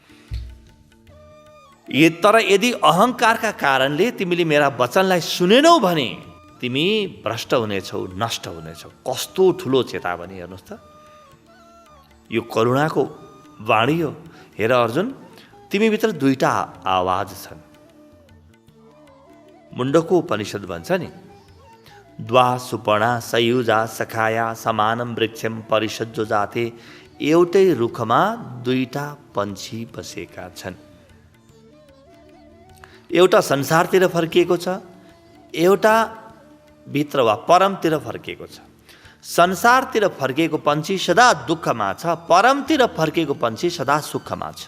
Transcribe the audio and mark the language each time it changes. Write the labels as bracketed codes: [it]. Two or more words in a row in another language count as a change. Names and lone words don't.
[ne] तर यदि अहङ्कारका कारणले तिमीले मेरा वचनलाई सुनेनौ भने तिमी भ्रष्ट हुनेछौ, नष्ट हुनेछौ। कस्तो ठुलो चेतावनी हेर्नुहोस् त। यो करुणाको वाणी हो। हेर अर्जुन, तिमीभित्र दुईटा आवाज छन्। मुण्डको उपनिषद भन्छ नि, [sa] द्वा सुपर्णा सयुजा सखाया समानम वृक्षम परिषज्जो जाते। [ne] एउटै रुखमा दुईटा पन्छी बसेका छन्। एउटा संसारतिर फर्किएको छ, एउटा भित्र वा परमतिर फर्किएको छ। संसारतिर फर्किएको पन्छी सदा दुःखमा छ, परमतिर फर्किएको पन्छी सदा सुखमा छ।